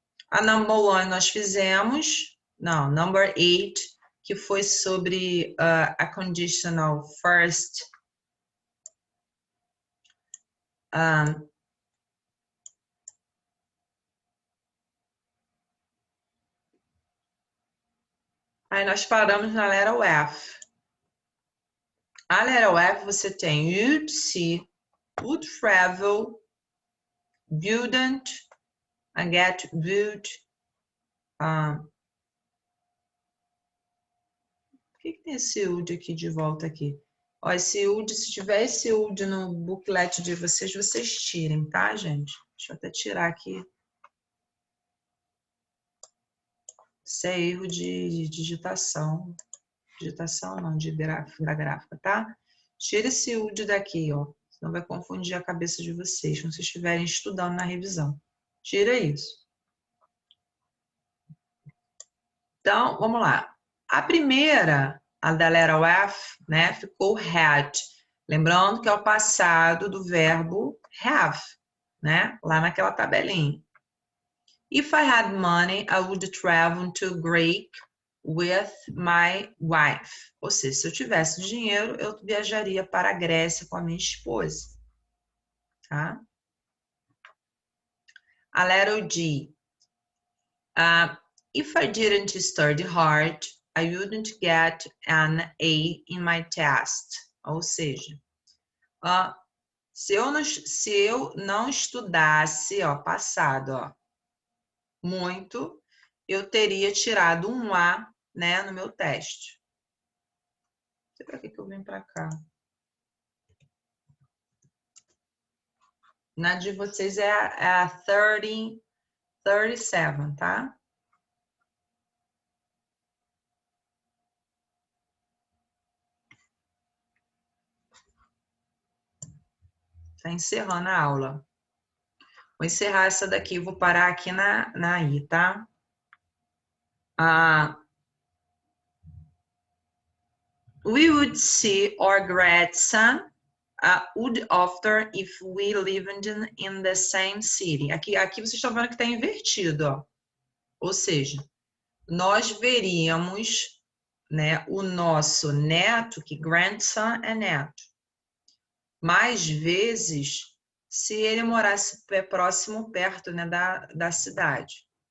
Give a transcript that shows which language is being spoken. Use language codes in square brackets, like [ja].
[pt] A number 1 nós fizemos, não, number 8, que foi sobre a conditional first. Aí nós paramos na letra F. A letra F você tem [en] would see, would travel, wouldn't, I get, would. [pt] Por que tem esse would aqui de volta aqui? Ó, esse would, se tiver esse would no booklet de vocês, vocês tirem, tá, gente? Deixa eu até tirar aqui. Isso é erro de digitação. Digitação não, da gráfica, tá? Tira esse would daqui, ó. Senão vai confundir a cabeça de vocês quando vocês estiverem estudando na revisão. Tira isso. Então, vamos lá. A primeira, a da letra F, né, ficou had. Lembrando que é o passado do verbo have, né? Lá naquela tabelinha. [en] If I had money, I would travel to Greece with my wife. [pt] Ou seja, se eu tivesse dinheiro, eu viajaria para a Grécia com a minha esposa. Tá? A letra D. [en] If I didn't study hard, I wouldn't get an A in my test. [pt] Ou seja, se eu não estudasse, ó, passado, ó, muito, eu teria tirado um A, né, no meu teste. Não sei para que eu vim para cá. Na de vocês é a 37, tá? Tá encerrando a aula. Vou encerrar essa daqui, vou parar aqui na I, tá? [en] We would see our grandson would after if we lived in the same city. [pt] Aqui vocês estão vendo que está invertido, ó. Ou seja, nós veríamos, né, o nosso neto, que grandson é neto, mais vezes se ele morasse próximo, perto, né, da cidade.